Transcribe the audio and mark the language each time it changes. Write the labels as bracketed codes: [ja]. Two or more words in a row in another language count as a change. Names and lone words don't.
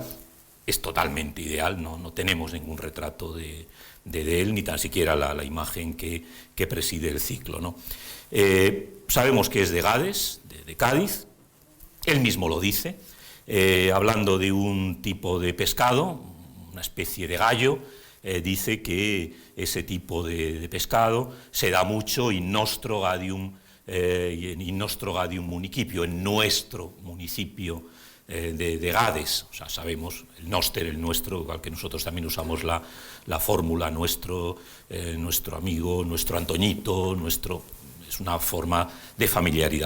[es] Es totalmente ideal, no tenemos ningún retrato de él, ni tan siquiera la imagen que preside el ciclo, ¿no? Sabemos que es de Gades, de Cádiz. Él mismo lo dice, hablando de un tipo de pescado, una especie de gallo, dice que ese tipo de pescado se da mucho [la] in nostro gadium municipio, [es] en nuestro municipio de Gades. O sea, sabemos el noster, el nuestro, igual que nosotros también usamos la fórmula nuestro amigo, nuestro Antoñito, es una forma de familiaridad.